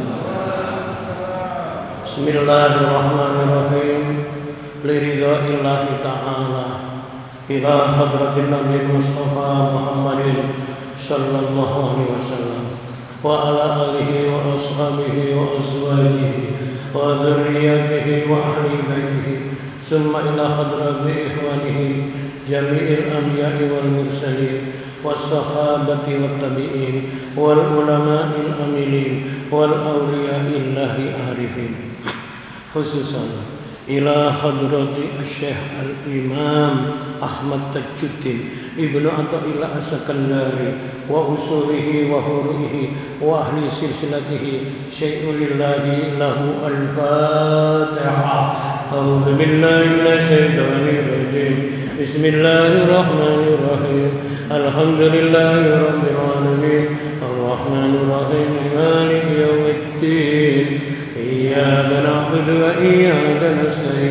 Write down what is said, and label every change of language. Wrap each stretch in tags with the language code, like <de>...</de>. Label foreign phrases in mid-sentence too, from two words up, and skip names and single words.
<ar>Bismillahirrahmanirrahim. لرضاء الله تعالى إلى حضرة النبي المصطفى محمد صلى الله عليه وسلم وعلى آله و أصحابه وأزواجه وذرياته وأهل بيته ثم إلى حضرة إخوانه جميع الأنبياء والمرسلين والصحابة والتابعين والعلماء العاملين وأولياء الله العارفين خصوصا إلى حضرة الشيخ الإمام أحمد تاج الدين ابن عطاء الله السكندري وأصوله وفروعه وأهل سلسلته شيء لله له الفاتحة. أعوذ بالله من الشيطان الرجيم بسم الله الرحمن الرحيم. الحمد لله رب العالمين. الرحمن الرحيم مالك يوم الدين. إياك نعبد وإياك نستعين.</ar>